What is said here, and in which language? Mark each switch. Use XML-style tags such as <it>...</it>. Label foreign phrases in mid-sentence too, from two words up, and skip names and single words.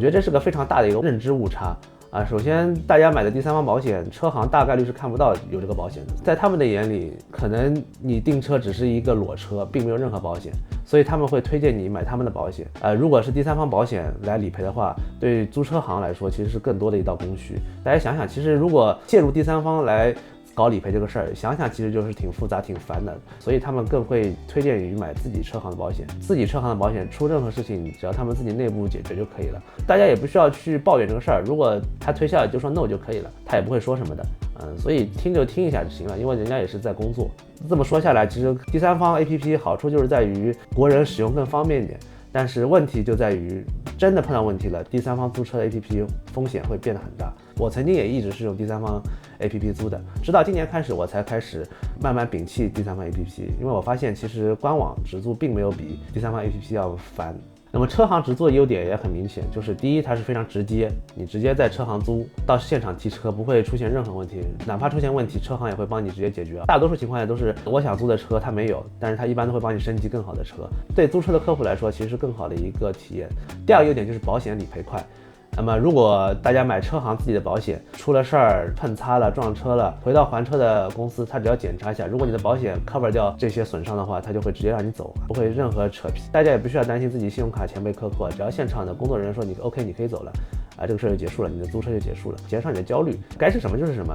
<zh>得這是個非常大的一個認知誤差首先大家買的第三方保險，車行大概率是看不到有這個保險的，在他們的眼裡，可能你訂車只是一個裸車，並沒有任何保險，所以他們會推薦你買他們的保險如果是第三方保險來理賠的話，對租車行來說其實是更多的一道工序。大家想想，其實如果介入第三方來搞理賠這個事兒，想想其實就是挺複雜挺煩的，所以他們更會推薦於買自己車行的保險。自己車行的保險出任何事情，只要他们自己内部解決就可以了，大家也不需要去抱怨这個事兒，如果他推下來就說 no 就可以了，他也不會說什麼的。所以聽就聽一下就行了，因為人家也是在工作。這麼說下來，其實第三方 APP 好處就是在於國人使用更方便一點，但是問題就在於真的碰到問題了，第三方租車的 APP 風險會變得很大。我曾經也一直是用第三方 APP 租的，直到今年開始我才開始慢慢摒棄第三方 APP， 因為我發現其實官網直租並沒有比第三方 APP 要煩。那麼車行直租的優點也很明顯，就是第一，它是非常直接，你直接在車行租，到現場提車不會出現任何問題，哪怕出現問題，車行也會幫你直接解決。大多數情況下都是我想租的車它沒有，但是它一般都會幫你升級更好的車，對租車的客戶來說其實是更好的一個體驗。第二個優點就是保險理賠快。那麼如果大家買車行自己的保險，出了事兒碰擦了撞車了，回到還車的公司，他只要檢查一下，如果你的保險 cover 掉這些損傷的話，他就會直接讓你走，不會任何扯皮。大家也不需要擔心自己信用卡錢被克扣，只要現場的工作人員說你 OK 你可以走了這個事兒就結束了，你的租車就結束了，減少你的焦慮，該是什麼就是什麼。</zh>